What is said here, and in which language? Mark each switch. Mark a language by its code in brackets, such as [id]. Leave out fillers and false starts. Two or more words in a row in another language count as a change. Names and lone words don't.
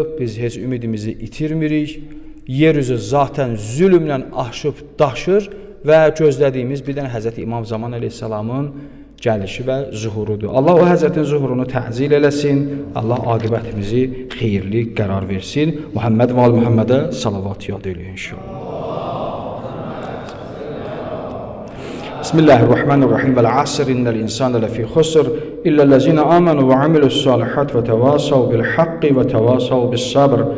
[az] Biz heç ümidimizi itirmirik. Yeryüzü zaten zülmlə aşıb daşır və gözlədiyimiz bir dənə Həzrəti İmam Zaman əleyhissalamın gəlişi və zuhurudur. Allah o Həzrətin zuhurunu təhzil eləsin. Allah aqibətimizi xeyirli qərar versin. Muhammed və Muhammedə salavat yad eləyin inşallah. Bismillahirrahmanirrahim. [ar] والعصر إن الإنسان لفي خسر إلا الذين آمنوا وعملوا الصالحات وتواصوا بالحق وتواصوا بالصبر.